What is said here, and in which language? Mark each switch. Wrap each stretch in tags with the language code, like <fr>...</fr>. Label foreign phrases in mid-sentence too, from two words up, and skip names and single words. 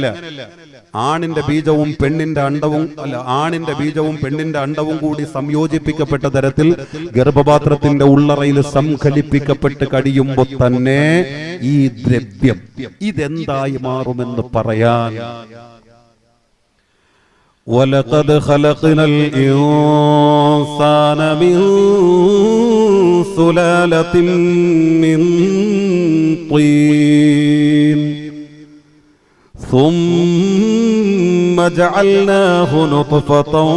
<ml>ആണിന്റെ ബീജവും പെണ്ണിന്റെ അണ്ടവും ആണിന്റെ ബീജവും പെണ്ണിന്റെ അണ്ടവും കൂടി സംയോജിപ്പിക്കപ്പെട്ട തരത്തിൽ ഗർഭപാത്രത്തിന്റെ ഉള്ളറയിൽ സംഘടിപ്പിക്കപ്പെട്ട് കഴിയുമ്പോൾ തന്നെ ഈ ദ്രവ്യം ഇതെന്തായി മാറുമെന്ന് പറയാൻ.</ml> <ar>وَلَقَدْ خَلَقْنَا الْإِنسَانَ مِنْ سُلَالَةٍ مِنْ طِينٍ ثُمَّ جَعَلْنَاهُ نُطْفَةً</ar>